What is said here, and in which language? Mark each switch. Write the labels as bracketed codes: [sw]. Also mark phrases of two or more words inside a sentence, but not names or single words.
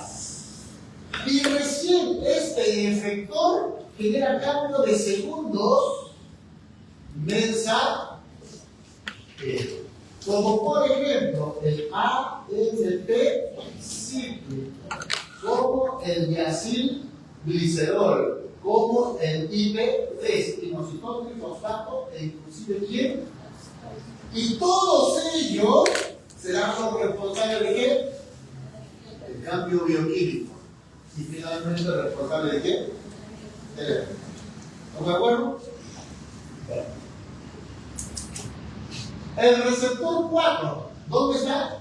[es] Y recién este efector genera cambio de segundos mensa, como por ejemplo el AMP cíclico, como el diacil glicerol, como el IP3, inositol, trifosfato e inclusive quién. Y todos ellos serán los responsables de qué? El cambio bioquímico. Y finalmente el responsable de qué? El efecto. ¿Estamos de acuerdo? El receptor 4, ¿dónde está?